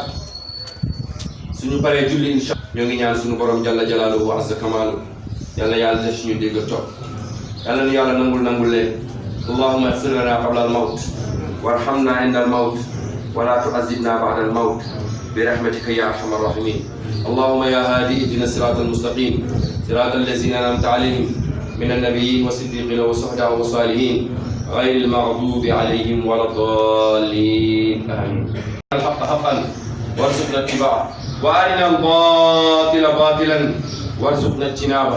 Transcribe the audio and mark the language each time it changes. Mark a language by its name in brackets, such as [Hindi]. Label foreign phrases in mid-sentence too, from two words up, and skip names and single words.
[Wolof] suñu paree julli [Arabic] إن شاء الله [Wolof] ñoo ngi ñaan suñu borom [Arabic] جل جلاله وعز كماله [Wolof] yàlla yàlla def suñu dégg topp yàlla nu yàlla nangul leen. [Arabic] اللهم اغفر لنا قبل الموت وارحمنا عند الموت ولا تعذبنا بعد الموت برحمتك يا أرحم الراحمين. اللهم يا هادي اهدنا الصراط المستقيم صراط الذين أنعمت عليهم من النبيين والصديقين والشهداء والصالحين غير المغضوب عليهم ولا الضالين آمين. الحق حقا وارزقنا اتباعه وارنا الباطل باطلا وارزقنا اجتنابه.